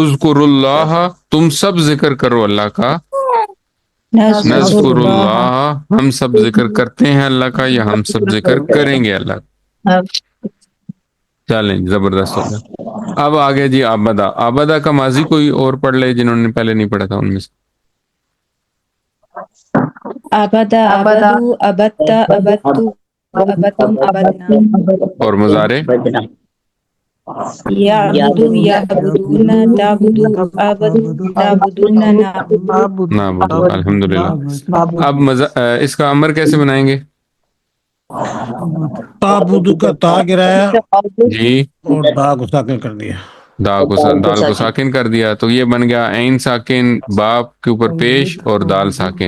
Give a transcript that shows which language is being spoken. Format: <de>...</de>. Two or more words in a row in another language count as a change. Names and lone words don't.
<hi>उज़कुरुल्लाह तुम सब जिक्र करो अल्लाह का। नस्कुरुल्लाह। नज़कुरुल्लाह हम सब जिक्र करते हैं अल्लाह का, या हम सब जिक्र करेंगे अल्लाह का। चलें, जबरदस्त हो गया। अब आ गया जी आबदा। आबदा का माजी कोई और पढ़ ले जिन्होंने पहले नहीं पढ़ा था उनमें से।</hi> <ar>عَبَدَ عَبَدُوا عَبَدْتَ عَبَدْتُ عَبَدْتُمْ عَبَدْنَا.</ar> <hi>और मुजारे</hi> <ar>يَعْبُدُ يَعْبُدُونَ تَعْبُدُ أَعْبُدُ تَعْبُدُونَ نَعْبُدُ. نَعْبُدُ,</ar> <hi>अल्हम्दुलिल्लाह। अब इसका अमर कैसे बनाएंगे? ताबुद का ता गिराया जी, और दा को साकिन कर दिया। दाल को साकिन कर दिया, तो ये बन गया ऐन साकिन, बाप के ऊपर पेश और दाल साकिन।</hi>